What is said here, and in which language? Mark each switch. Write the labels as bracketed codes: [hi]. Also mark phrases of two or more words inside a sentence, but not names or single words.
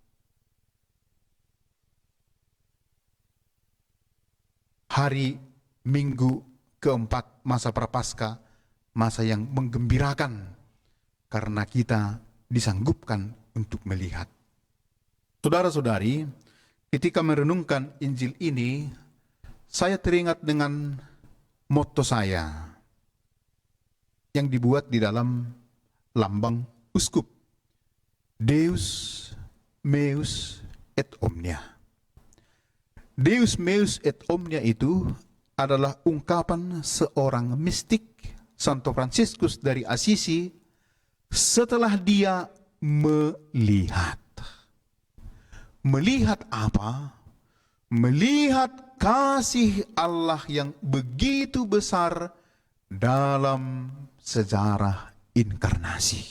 [id] Hari Minggu keempat masa Prapaskah, masa yang menggembirakan karena kita disanggupkan untuk melihat. Saudara-saudari, ketika merenungkan Injil ini, saya teringat dengan motto saya yang dibuat di dalam lambang uskup. [la] Deus meus et omnia. Deus meus et omnia [id] itu adalah ungkapan seorang mistik, Santo Fransiskus dari Assisi, setelah dia melihat. Melihat apa? Melihat kasih Allah yang begitu besar dalam sejarah inkarnasi.